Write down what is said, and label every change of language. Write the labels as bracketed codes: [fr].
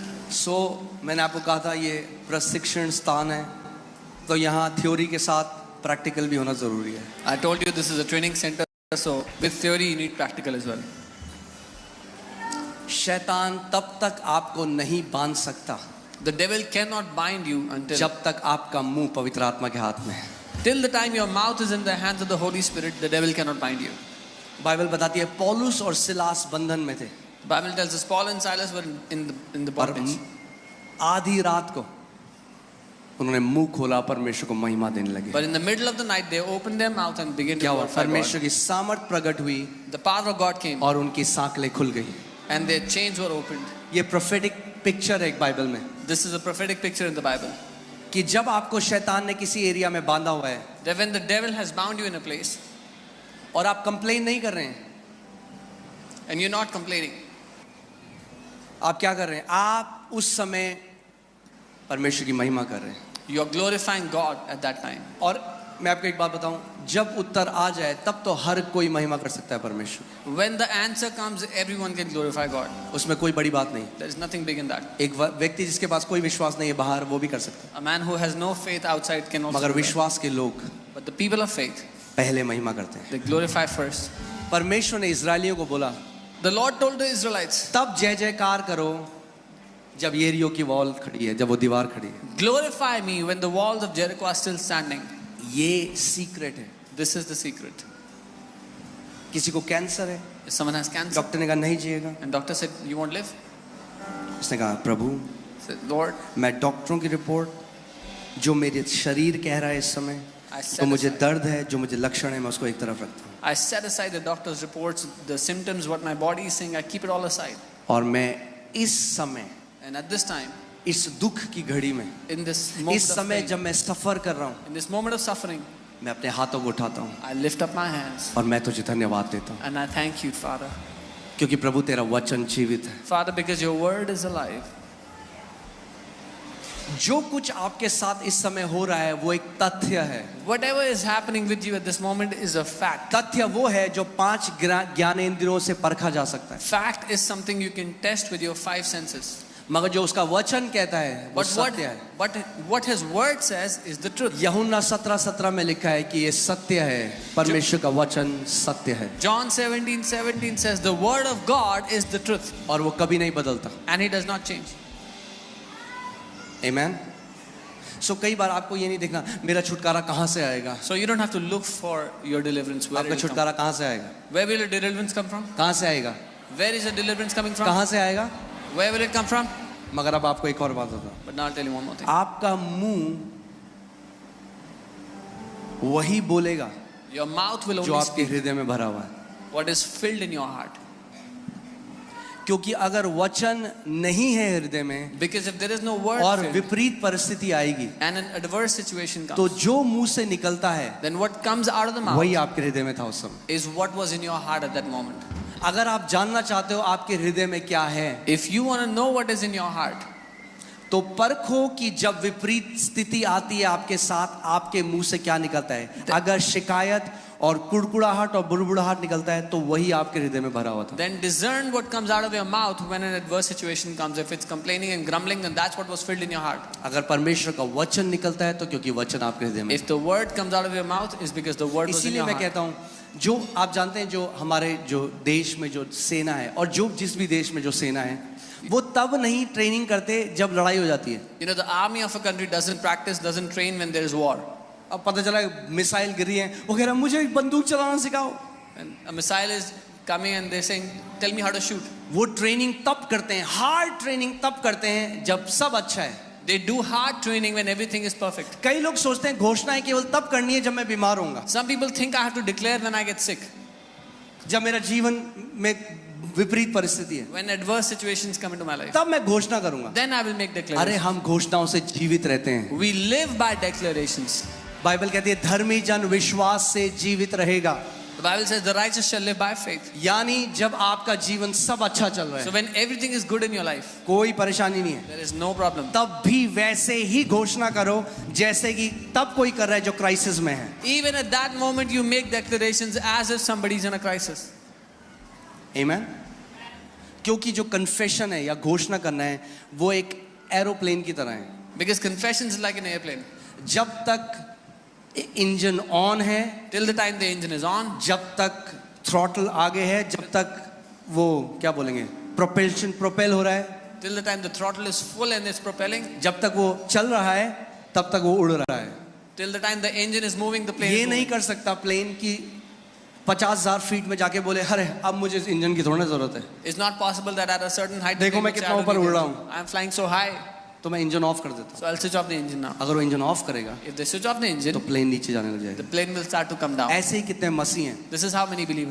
[hi] So मैंने आपको कहा था ये प्रशिक्षण स्थान है, तो यहाँ थ्योरी के साथ प्रैक्टिकल भी होना जरूरी है. [en] I told you this is a training center, so with theory you need practical as well. [hi] शैतान तब तक आपको नहीं बांध सकता [en] The devil cannot bind you until [hi] जब तक आपका मुंह पवित्र आत्मा के हाथ में है. [en] till the time your mouth is in the hands of the Holy Spirit, the devil cannot bind you. [hi] Bible बताती है पौलुस और सिलास बंधन में थे, [en] The Bible tells us Paul and Silas were in the [hi] पर [en] bondage. [hi] आधी रात को उन्होंने मुंह खोला, परमेश्वर को महिमा देने लगे. [en] But in the middle of the night they opened their mouth and began to [hi] क्या हुआ? [en] glorify [hi] परमेश्वर [en] God. [hi] की सामर्थ प्रकट हुई [en] The power of God came [hi] और उनकी सांकलें खुल गई. [en] and their chains were opened. [hi] ये प्रोफेटिक पिक्चर है एक बाइबल में [en] This is a prophetic picture in the Bible. [hi] कि जब आपको शैतान ने किसी एरिया में बांधा हुआ है [en] That when the devil has bound you in a place [hi] और आप कंप्लेन नहीं कर रहे हैं, [en] and you're not complaining, [hi] आप क्या कर रहे हैं? आप उस समय परमेश्वर की महिमा कर रहे हैं. [en] you are glorifying God at that time. [hi] और मैं आपको एक बात बताऊं, जब उत्तर आ जाए तब तो हर कोई महिमा कर सकता है परमेश्वर. [en] When the answer comes, everyone can glorify God. [hi] उसमें कोई बड़ी बात नहीं. [en] There is nothing big in that. [hi] एक व्यक्ति जिसके पास कोई विश्वास नहीं है बाहर, वो भी कर सकता है. [en] A man who has no faith outside can also [hi] मगर [en] do that. [hi] विश्वास के लोग [en] But the people of faith, [hi] पहले महिमा करते हैं. [en] they glorify first. [hi] परमेश्वर ने इजरायलियों को बोला [en] The Lord told the Israelites, [hi] तब जय जयकार करो जब येरियो की वॉल खड़ी है, जब वो दीवार खड़ी है. [en] glorify me when the walls of Jericho are still standing. [hi] ये सीक्रेट है. [en] This is the secret. [hi] किसी को कैंसर है, [en] If someone has cancer [hi] doctor ने कहा नहीं जिएगा. [en] and doctor said you won't live, [hi] उसने कहा प्रभु [en] said Lord, [hi] मैं डॉक्टरों की रिपोर्ट जो मेरे शरीर कह रहा है इस समय, [en] I [hi] तो [en] set [hi] मुझे [en] aside, [hi] दर्द है, जो मुझे लक्षण है मैं उसको एक तरफ रखता हूँ. [en] I set aside the doctor's reports, the symptoms, what my body is saying, I keep it all aside. [hi] और मैं इस समय, [en] And at this time, [hi] इस दुख की घड़ी में, [en] in this moment [hi] इस [en] of [hi] समय [en] pain, [hi] जब मैं सफर कर रहा हूँ, [en] in this moment of suffering, [hi] मैं अपने हाथों को उठाता हूँ [en] I lift up my hands [hi] और मैं तुझे धन्यवाद देता हूँ, [en] and I thank you, Father. [hi] क्योंकि प्रभु तेरा वचन जीवित है. [en] Father, because your word is alive. [hi] जो कुछ आपके साथ इस समय हो रहा है वो एक तथ्य है. [en] Whatever is happening with you at this moment is a fact. [hi] तथ्य वो है जो 5 ज्ञानेंद्रियों से परखा जा सकता है, [en] Fact is something you can test with your 5 senses. [hi] मगर जो उसका वचन कहता है वो सत्य है. [en] What his word says is the truth. [hi] यूहन्ना 17:17 में लिखा है कि ये सत्य है, परमेश्वर का वचन सत्य है [en] John 17:17 says the word of God is the truth [hi] और वो कभी नहीं बदलता. [en] and he does not change. [hi] आमेन. सो कई बार आपको ये नहीं देखना मेरा छुटकारा कहाँ से आएगा, [en] So you don't have to look for your deliverance. Where, [hi] आपका [en] it will come. [hi] छुटकारा कहाँ से आएगा, [en] Where will your deliverance come from? [hi] कहाँ से आएगा, [en] Where is your deliverance coming from? [hi] कहाँ से आएगा. [en] Where will it come from? [hi] मगर अब आपको एक और बात बताऊं, [en] But now I'll tell you one more thing. [hi] आपका मुंह वही बोलेगा [en] Your mouth will [hi] जो [en] only [hi] आपके [en] speak [hi] हृदय में भरा हुआ है। [en] what is filled in your heart. [hi] क्योंकि अगर वचन नहीं है हृदय में [en] Because if there is no word [hi] और [en] filled [hi] विपरीत परिस्थिति आएगी, [en] and an adverse situation [hi] तो [en] comes, [hi] जो मुंह से निकलता है [en] then what comes out of the mouth [hi] वही आपके हृदय में था उस समय। [en] is what was in your heart at that moment. [hi] अगर आप जानना चाहते हो आपके हृदय में क्या है, [en] If you want to know what is in your heart, [hi] तो परखो कि जब विपरीत स्थिति आती है आपके साथ, आपके मुंह से क्या निकलता है। अगर शिकायत और कुड़कुड़ाहट और बुड़बुड़ाहट निकलता है तो वही आपके हृदय में भरा हुआ था। [en] then discern what comes out of your mouth when an adverse situation comes. If it's complaining and grumbling, then that's what was filled in your heart. [hi] अगर परमेश्वर का वचन निकलता है तो क्योंकि वचन आपके हृदय में। [en] If the word comes out of your mouth, is because the word was in [hi] इसीलिए [en] your [hi] मैं [en] heart. [hi] कहता हूँ, जो आप जानते हैं, जो हमारे जो देश में जो सेना है और जो जिस भी देश में जो सेना है, वो तब नहीं ट्रेनिंग करते जब लड़ाई हो जाती है। [en] You know, the army of a country doesn't practice, doesn't train when there is war. [hi] अब पता चला मिसाइल गिरी है, वो कह रहा मुझे बंदूक चलाना सिखाओ। [en] And a missile is coming and they're saying, tell me how to shoot. [hi] वो ट्रेनिंग तब करते हैं, हार्ड ट्रेनिंग तब करते हैं जब सब अच्छा है। [en] They do hard training when everything is perfect. [hi] कई लोग सोचते हैं घोषणाएं केवल तब करनी है जब मैं बीमार होऊंगा, [en] Some people think I have to declare when I get sick, [hi] जब मेरा जीवन में विपरीत परिस्थिति है, [en] when adverse situations come into my life. [hi] तब मैं घोषणा करूंगा। [en] Then I will make [hi] अरे [en] declarations. [hi] हम घोषणाओं से जीवित रहते हैं। [en] We live by declarations. [hi] Bible कहती है धर्मी जन विश्वास से जीवित रहेगा। [en] The Bible says the righteous shall live by faith. [hi] यानी जब आपका जीवन सब अच्छा चल रहा [en] So when everything is good in your life, [hi] कोई परेशानी नहीं है, [en] there is no problem. [hi] तब भी वैसे ही घोषणा करो जैसे कि तब कोई कर रहा है जो क्राइसिस में है। [en] Even at that moment you make declarations as if somebody is in a crisis. [hi] आमीन। क्योंकि जो कन्फेशन है या घोषणा करना है वो एक एरोप्लेन की तरह है। [en] Because confession is like an airplane. [hi] जब तक इंजन ऑन है, [en] Till the time the engine is on, [hi] जब तक थ्रॉटल आगे है, जब तक वो क्या बोलेंगे प्रोपेल हो रहा है, [en] till the time the throttle is full and it's propelling, [hi] जब तक वो चल रहा है तब तक वो उड़ रहा है। [en] till the time the engine is moving, the plane [hi] ये [en] is [hi] नहीं [en] moving. [hi] कर सकता प्लेन की 50,000 फीट में जाके बोले अरे अब मुझे इस इंजन की थोड़ी जरूरत है, [en] It's not possible that at a certain height, [hi] देखो मैं [en] which [hi] कितना [en] I [hi] ऊपर [en] don't [hi] उड़ [en] need [hi] रहा [en] it. [hi] हूँ। [en] I'm flying so high, [hi] तो मैं इंजन ऑफ कर देता [en] so I'll switch off the engine now. [hi] हूँ। अगर वो इंजन ऑफ करेगा [en] If they switch off the [hi] तो [en] engine, [hi] प्लेन नीचे जाने लग [en] the [hi] जाएगा। [en] plane will start to come down. [hi] ऐसे ही कितने मसीह हैं, [en] This is how many believe.